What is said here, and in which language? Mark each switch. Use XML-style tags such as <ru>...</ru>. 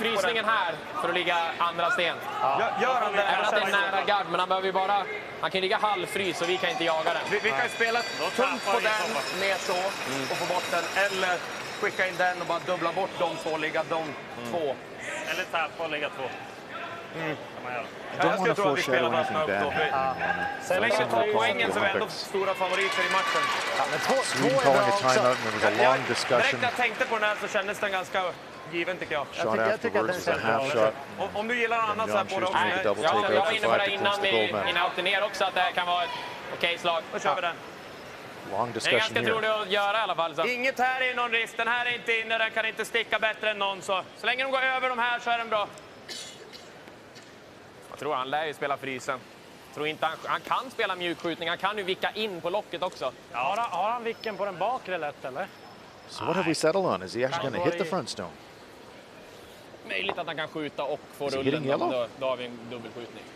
<sv>frysningen här för att ligga andra sten. Gör han det? Även att det är nära gard, men han behöver ju bara... Han kan ligga halvfrys och vi kan inte jaga den. Vi kan spela tungt på den, ner så, och få bort den. Eller skicka in den och bara dubbla bort de 2, ligga de 2. Eller tappa och lägga 2.</sv> <en>Don't want to foreshadow anything bad.</en> <sv>Så länge vi tar poängen så är vi ändå stora favoriter i matchen.</sv> <en>Sweden calling a timeout, and there was a long discussion.</en> <sv>Direkt när jag tänkte på den här så kändes den ganska given tycker jag.</sv> <en>Shot afterwards was a half shot.</en> <sv>Om du gillar annat så här på det också. Jag var inne på det innan vi åkte ner också, att det här kan vara ett okej slag. Då kör vi den.</sv> <en>Long</en> <sv>Det är</sv> <en>discussion</en> <sv>ganska</sv> <en>here.</en> <sv>troligt att göra i alla fall. Så. Inget här är någon risk. Den här är inte inne, den kan inte sticka bättre än någon. Så länge de går över de här så är den bra. Jag tror han lär ju spela frysen. Tror inte han kan spela mjukskjutning. Han kan ju vicka in på locket också. Ja. Har han vicken på den bakre lätt eller?</sv> <en>So what have we settled on? Is he actually going to hit the front stone?</en> <sv>Möjligt att han kan skjuta och få</sv> <en>Is he</en> <sv>rullen.</sv> <en>hitting yellow?</en> <sv>Då har vi en dubbelskjutning.</sv>